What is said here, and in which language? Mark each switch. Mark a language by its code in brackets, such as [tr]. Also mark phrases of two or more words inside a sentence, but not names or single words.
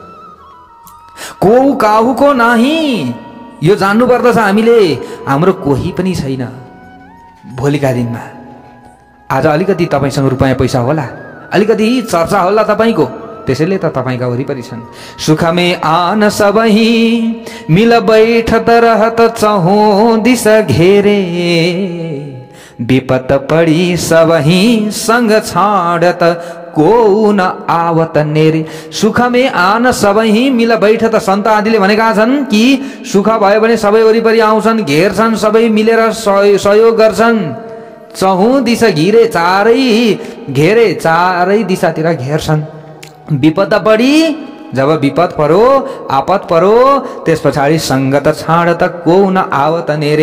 [bra] को काहुको नाही, [ne] यो जान्नु पर्दछ हामीले। हाम्रो कोही पनि छैन भोलिका दिनमा। आज अलिकति तपाईँसँग रुपैयाँ पैसा होला, अलिकति चर्चा होला तपाईँको, त्यसैले त तपाईँका वरिपरि छन्। [bra] सुखमे आन सबही मिल बैठत रहत चहु दिशा घेरे, विपत पड़ी सबही संग छाडत को न आवत नेरे। सुख में आन सबही मिल बैठत। [ne] सन्त आदिले भनेका छन् कि सुख भयो भने सबै वरिपरि आउँछन्, घेर्छन्, सबै मिलेर सहयोग गर्छन्। [bra] चहु दिशा घिरे, [ne] चारै दिशातिर घेर्छन्। [bra] विपद पडी, जब विपद परो, आपत परो, [ne] त्यस पछाडि [bra] सङ्गत छाडत को न आवत नेरे।